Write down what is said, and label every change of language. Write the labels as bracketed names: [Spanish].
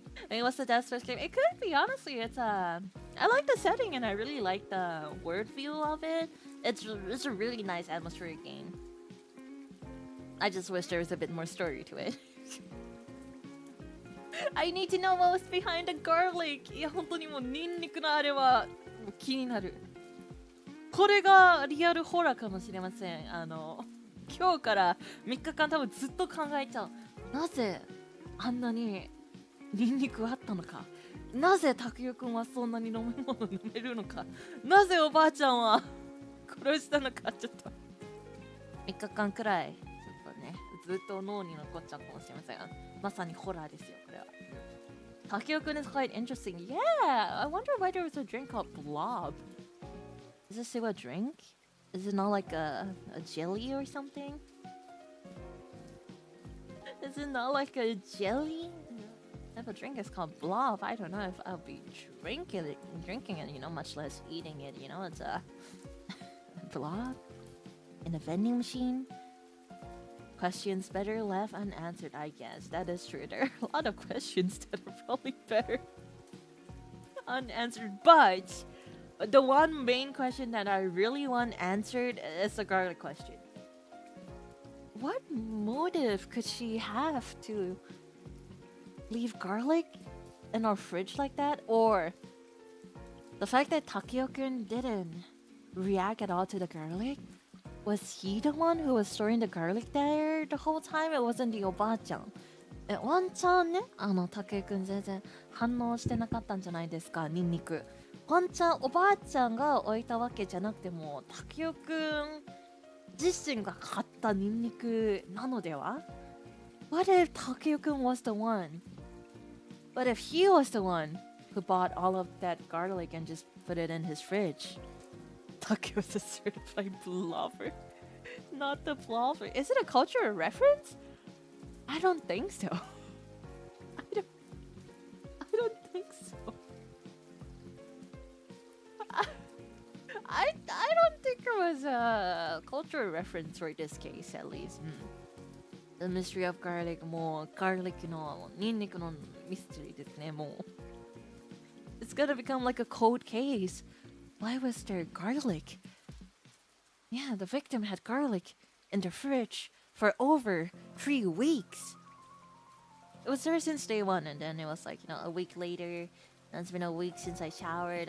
[English] I mean, what's the death first game? It could be, honestly. I like the setting and I really like the word view of it. It's a really nice atmospheric game. I just wish there was a bit more story to it. I need to know what was behind the garlic. [Japanese] いや、本当にもうニンニクのあれは気になる。これがリアルホラーかもしれません。今日から3日間多分ずっと考えちゃう。なぜあんなにニンニクあったのか。なぜ拓也くんはそんなに飲み物飲めるのか。なぜおばあちゃんは殺したのか。ちょっと3日間くらいちょっとね、ずっと脳に残っちゃうかもしれません。まさにホラーですよ、これは。 [English] Takeo-kun is quite interesting. Yeah, I wonder why there was a drink called Blob. Does it say what drink? Is it not like a jelly or something? Is it not like a jelly? If a drink is called Blob, I don't know if I'll be drinking it, you know, much less eating it, you know, it's a Blob in a vending machine. Questions better left unanswered, I guess. That is true. There are a lot of questions that are probably better unanswered. But the one main question that I really want answered is the garlic question. What motive could she have to leave garlic in our fridge like that, or the fact that Takeo-kun didn't react at all to the garlic. Was he the one who was storing the garlic there the whole time? It wasn't the おばあちゃん。 [Japanese] ワンチャンね、竹井くん全然反応してなかったんじゃないですか、ニンニク。ワンチャンおばあちゃんが置いたわけじゃなくても、竹井くん自身が買ったニンニクなのでは？ [English] What if Takeo-kun was the one? What if he was the one who bought all of that garlic and just put it in his fridge? Takeo's a certified blobber. Not the blobber. Is it a cultural reference? I don't think so. I don't think so. I don't think it was a cultural reference for this case, at least. The mystery of garlic, [Japanese] もう garlic のニンニクのミステリーですね、もう。 [English] It's gonna become like a cold case. Why was there garlic? Yeah, the victim had garlic in the fridge for over 3 weeks. It was there since day one, and then it was like, a week later. And it's been a week since I showered.